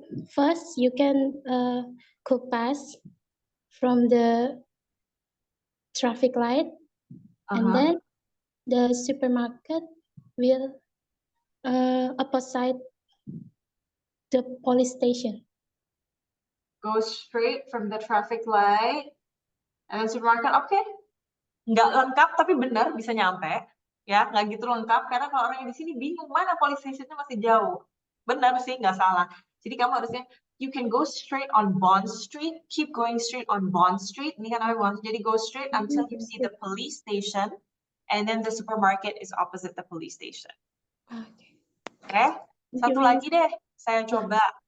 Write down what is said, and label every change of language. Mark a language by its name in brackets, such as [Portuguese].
[English] First, you can go past from the traffic light, and then the supermarket will opposite the police station. Go straight from the traffic light and then supermarket. [Indonesian] Okay. Nggak lengkap tapi benar bisa nyampe. Ya, nggak gitu lengkap karena kalau orang yang di sini bingung mana police station-nya masih jauh. Benar sih, nggak salah. Jadi kamu harusnya [English] you can go straight on Bond Street, keep going straight on Bond Street. [Indonesian] Ini kan namanya Bond. Jadi [English] go straight until you see the police station, and then the supermarket is opposite the police station. [Indonesian] Oke, satu lagi deh, saya coba.